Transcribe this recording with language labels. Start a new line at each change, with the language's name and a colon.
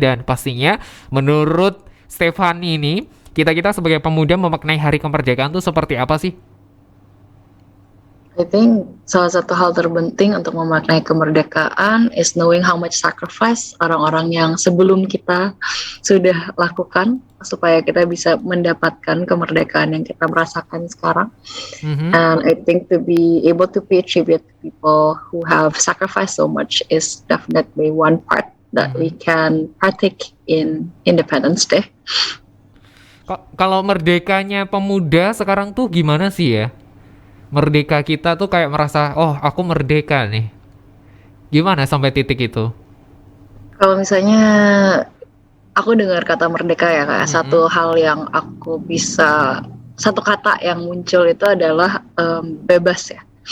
Indonesian: Dan pastinya menurut Stefani ini, kita sebagai pemuda memaknai hari kemerdekaan itu seperti apa sih?
English: I think
Indonesian: salah satu hal terpenting untuk memaknai kemerdekaan
English: is knowing how much sacrifice
Indonesian: orang-orang yang sebelum kita sudah lakukan supaya kita bisa mendapatkan kemerdekaan yang kita merasakan sekarang.
English: And I think to be able to pay tribute to people who have sacrificed so much is definitely one part that we can partake in Independence Day.
Indonesian: Kalau merdekanya pemuda sekarang tuh gimana sih ya? Merdeka kita tuh kayak merasa, oh aku merdeka nih. Gimana sampai titik itu? Kalau misalnya aku dengar kata merdeka ya, kayak satu hal yang aku bisa, satu kata yang muncul itu adalah bebas ya.